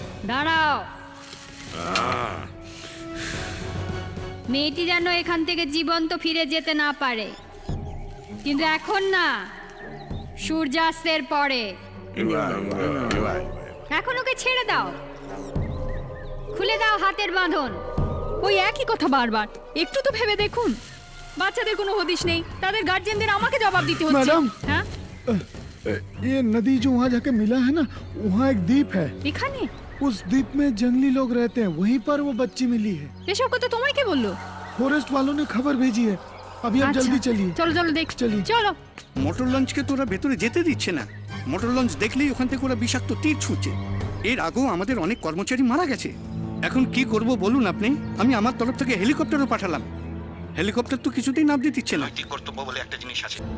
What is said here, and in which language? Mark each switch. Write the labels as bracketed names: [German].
[Bangla] দাঁড়াও, মেয়েটি যেন এখান থেকে জীবন্ত ফিরে যেতে না পারে, কিন্তু এখন না, সূর্যাস্তের পরে। এখন ওকে ছেড়ে দাও, খুলে দাও হাতের বাঁধন। ওই একই কথা বারবার, একটু তো ভেবে দেখুন। বাচ্চাদের কোনো হদিশ নেই, তাদের গার্জিয়ানদের আমাকে জবাব দিতে হচ্ছে। ম্যাডাম, হ্যাঁ, [Hindi] ये नदी जो वहाँ जाके मिला है ना, वहाँ एक द्वीप है। [Bangla] এখানে [Hindi] उस द्वीप में जंगली लोग रहते हैं, वहीं पर वो बच्ची मिली है। [Bangla] এসব কথা তোমায় কে বললো? [Hindi] फॉरेस्ट वालों ने खबर भेजी है। अभी आप जल्दी चलिए। [Bangla] চলো চলো দেখ, চলি। চলো। মোটর লঞ্চকে তো ওরা ভেতরে যেতে দিচ্ছে না। মোটর লঞ্চ দেখলেই ওখান থেকে ওরা বিষাক্ত তীর ছুঁড়ছে। এর আগেও আমাদের অনেক কর্মচারী মারা গেছে। এখন কি করব বলুন আপনি? আমি আমার তরফ থেকে হেলিকপ্টারও পাঠালাম। হেলিকপ্টার তো কিছুতেই নামতে দিচ্ছে না। নৈতিক কর্তব্য বলে একটা জিনিস আছে,